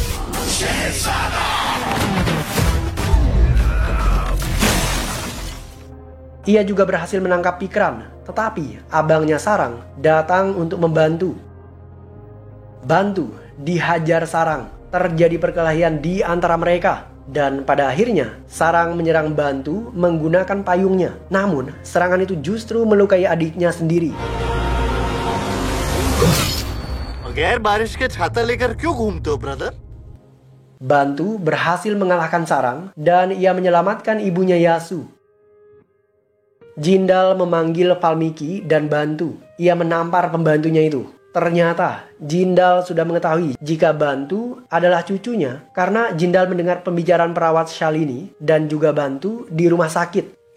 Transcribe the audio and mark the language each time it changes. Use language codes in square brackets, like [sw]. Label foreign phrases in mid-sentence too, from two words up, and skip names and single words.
[id] Ia juga berhasil menangkap Pikran, tetapi abangnya Sarang datang untuk membantu. Bantu dihajar Sarang, terjadi perkelahian di antara mereka, dan pada akhirnya Sarang menyerang Bantu menggunakan payungnya. Namun serangan itu justru melukai adiknya sendiri. [hi] बगैर बारिश के छाता लेकर क्यों घूमते हो, brother? [id] Bantu berhasil mengalahkan Sarang dan ia menyelamatkan ibunya Yasu. Jindal memanggil Valmiki dan Bantu. Ia menampar pembantunya itu. Ternyata Jindal sudah mengetahui jika Bantu adalah cucunya karena Jindal mendengar pembicaraan perawat Shalini dan juga Bantu di rumah sakit.